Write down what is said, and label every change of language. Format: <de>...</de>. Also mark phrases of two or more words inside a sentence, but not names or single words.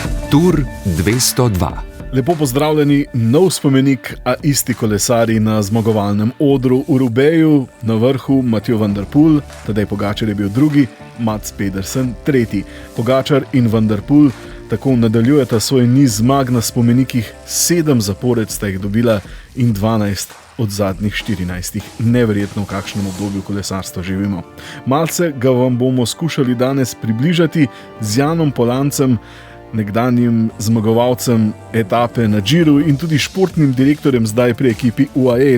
<sl>Tur 202. Lepo pozdravljeni, nov spomenik, a isti kolesarji na zmagovalnem odru v Roubaixu, na vrhu Mathieu van der Poel, Tadej Pogačar je bil drugi, Mats Pedersen tretji. Pogačar in van der Poel tako nadaljujeta svoj niz zmag na spomenikih, 7 zapored sta jih dobila in 12 od zadnjih 14. Neverjetno, v kakšnem obdobju kolesarstva živimo. Malce ga vam bomo skušali danes približati z Janom Polancem, nekdanjim zmagovalcem etape na Giru in tudi športnim direktorjem zdaj pri ekipi UAE.</sl>